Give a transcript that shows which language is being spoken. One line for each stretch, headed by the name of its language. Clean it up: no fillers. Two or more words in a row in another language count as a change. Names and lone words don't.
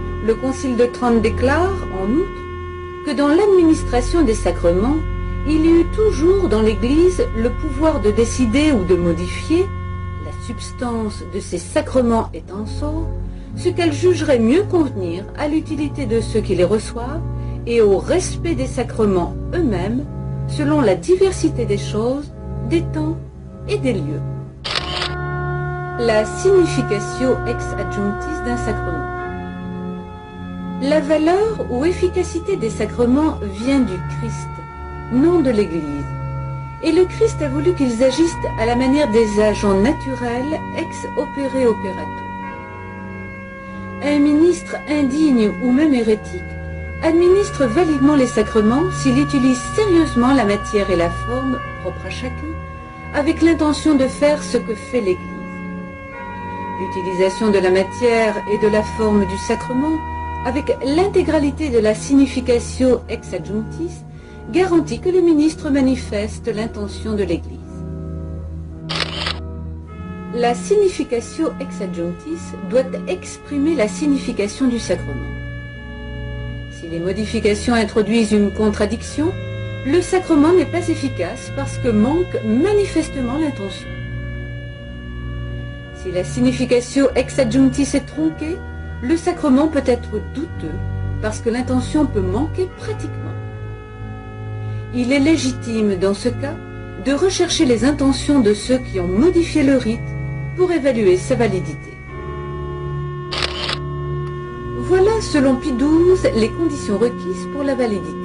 French: le Concile de Trente déclare, en outre, que dans l'administration des sacrements, il y eut toujours dans l'Église le pouvoir de décider ou de modifier, la substance de ces sacrements étant sort, ce qu'elle jugerait mieux convenir à l'utilité de ceux qui les reçoivent et au respect des sacrements eux-mêmes, selon la diversité des choses, des temps et des lieux. La
Latin: significatio ex adjunctis
French: d'un sacrement. La valeur ou efficacité des sacrements vient du Christ, non de l'Église. Et le Christ a voulu qu'ils agissent à la manière des agents naturels
Latin: ex opere operato.
French: Un ministre indigne ou même hérétique administre validement les sacrements s'il utilise sérieusement la matière et la forme propres à chacun, avec l'intention de faire ce que fait l'Église. L'utilisation de la matière et de la forme du sacrement, avec l'intégralité de la
Latin: significatio ex adjunctis,
French: garantit que le ministre manifeste l'intention de l'Église. La
Latin: significatio ex adjunctis
French: doit exprimer la signification du sacrement. Si les modifications introduisent une contradiction, le sacrement n'est pas efficace parce que manque manifestement l'intention. Si la
Latin: significatio ex adjunctis
French: est tronquée, le sacrement peut être douteux parce que l'intention peut manquer pratiquement. Il est légitime dans ce cas de rechercher les intentions de ceux qui ont modifié le rite pour évaluer sa validité. Voilà, selon Pie XII, les conditions requises pour la validité.